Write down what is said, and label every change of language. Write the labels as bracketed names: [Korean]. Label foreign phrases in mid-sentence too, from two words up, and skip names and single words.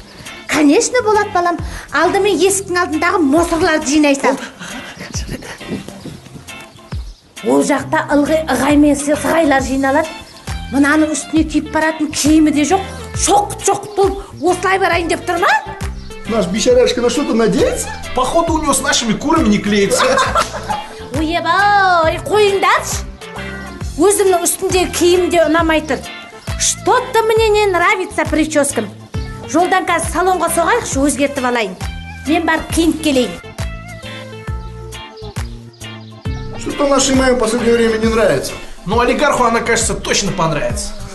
[Kazakh] Конечно, болады балам. Алдымен есіктің алдындағы мусорларды жинайсың. Ол жақта ылғи ығаймен сығайлар жиналады. Мынаның үстіне киіп баратын киімі де жоқ. Шоқ болып осылай барайын деп тұр ма? [Russian] Наш бейшарашка на что-то надеется? Походу у него с нашими курами не клеится. [Kazakh] Ойбай, қойыңдаршы. Өзімнің үстіндегі киім де ұнамай тұр. [Russian] Что-то мне не нравится прическам. [Kazakh] Жолдан қазір салонға соғайықшы, өзгертіп алайын. Мен барып киініп келейін. [Russian] Что-то нашей маме в последнее время не нравится. Ну, олигарху она, кажется, точно понравится.